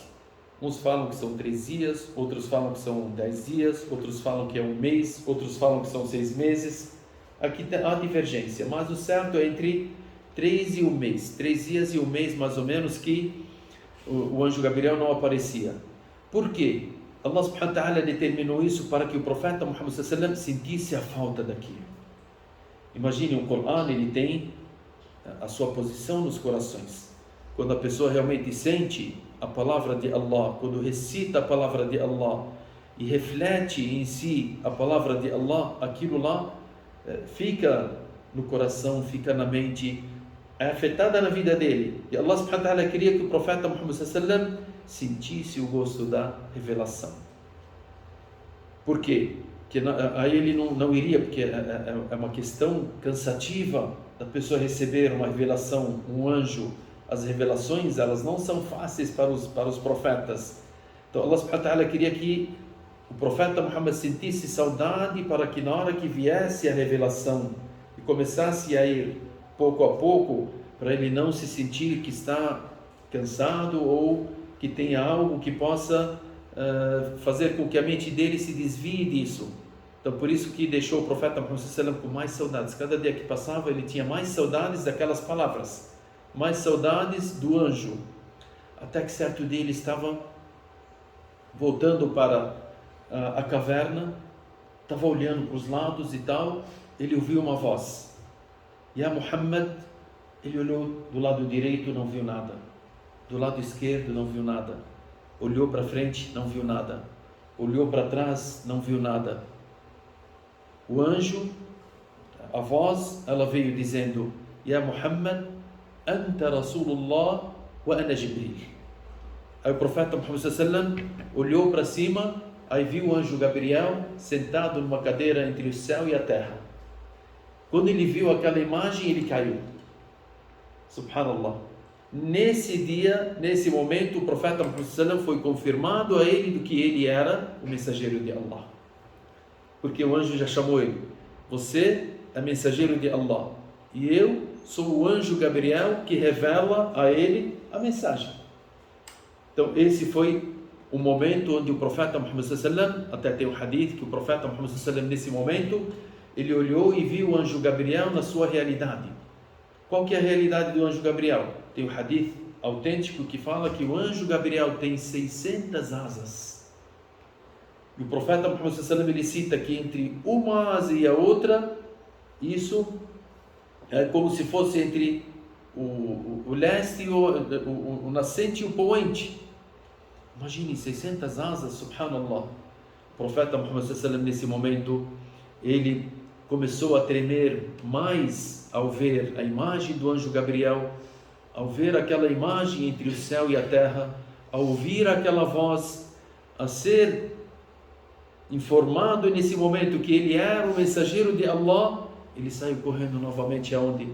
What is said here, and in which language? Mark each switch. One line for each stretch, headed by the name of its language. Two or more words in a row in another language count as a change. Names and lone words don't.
Portuguese: Uns falam que são 3 dias, outros falam que são 10 dias, outros falam que é 1 mês, outros falam que são 6 meses. Aqui há divergência, mas o certo é entre 3 e 1 mês, 3 dias e 1 mês mais ou menos, que o anjo Gabriel não aparecia. Por quê? Allah
Arabic: سبحانه وتعالى
Portuguese: determinou isso para que o profeta Muhammad
Arabic: صلى الله عليه وسلم
Portuguese: sentisse a falta daquilo. Imagine, o Corão, ele tem a sua posição nos corações. Quando a pessoa realmente sente a palavra de Allah, quando recita a palavra de Allah e reflete em si a palavra de Allah, aquilo lá fica no coração, fica na mente, é afetada na vida dele. E Allah
Arabic: سبحانه وتعالى
Portuguese: queria que o profeta Muhammad
Arabic: صلى الله عليه وسلم
Portuguese: sentisse o gosto da revelação. Por quê? Porque aí ele não iria, porque é uma questão cansativa da pessoa receber uma revelação, um anjo. As revelações, elas não são fáceis para os profetas. Então Allah
Arabic: سبحانه وتعالى
Portuguese: queria que o profeta Muhammad sentisse saudade, para que na hora que viesse a revelação e começasse a ir pouco a pouco, para ele não se sentir que está cansado ou que tenha algo que possa fazer com que a mente dele se desvie disso. Então por isso que deixou o profeta Muhammad
Arabic: صلى الله عليه وسلم
Portuguese: com mais saudades. Cada dia que passava ele tinha mais saudades daquelas palavras, mais saudades do anjo, até que certo dia ele estava voltando para a caverna, estava olhando para os lados e tal, ele ouviu uma voz:
Arabic: يا محمد.
Portuguese: Ele olhou do lado direito, não viu nada, do lado esquerdo não viu nada, olhou para frente, não viu nada, olhou para trás, não viu nada. O anjo, a voz, ela veio dizendo:
Arabic: يا محمد أنت رسول الله وأنا جبريل.
Portuguese: Aí o profeta Muhammad
Arabic: صلى الله عليه وسلم
Portuguese: olhou para cima, aí viu o anjo Gabriel sentado numa cadeira entre o céu e a terra. Quando ele viu aquela imagem, ele caiu. Subhanallah. Nesse dia, nesse momento, o profeta Muhammad
Arabic: صلى الله عليه وسلم
Portuguese: foi confirmado a ele do que ele era o mensageiro de Allah. Porque o anjo já chamou ele: você é mensageiro de Allah e eu sou o anjo Gabriel que revela a ele a mensagem. Então esse foi o momento onde o profeta Muhammad
Arabic: صلى الله عليه وسلم,
Portuguese: até tem um hadith que o profeta Muhammad
Arabic: صلى الله عليه وسلم,
Portuguese: nesse momento, ele olhou e viu o anjo Gabriel na sua realidade. Qual que é a realidade do anjo Gabriel? Tem um hadith autêntico que fala que o anjo Gabriel tem 600 asas. E o profeta Muhammad
Arabic: صلى الله عليه وسلم,
Portuguese: ele cita que entre uma asa e a outra, isso é como se fosse entre o leste, o nascente e o poente. Imagine 600 asas, subhanallah. O profeta Muhammad
Arabic: صلى الله عليه وسلم,
Portuguese: nesse momento, ele começou a tremer mais ao ver a imagem do anjo Gabriel, ao ver aquela imagem entre o céu e a terra, ao ouvir aquela voz, a ser informado nesse momento que ele era o mensageiro de Allah, ele saiu correndo novamente aonde?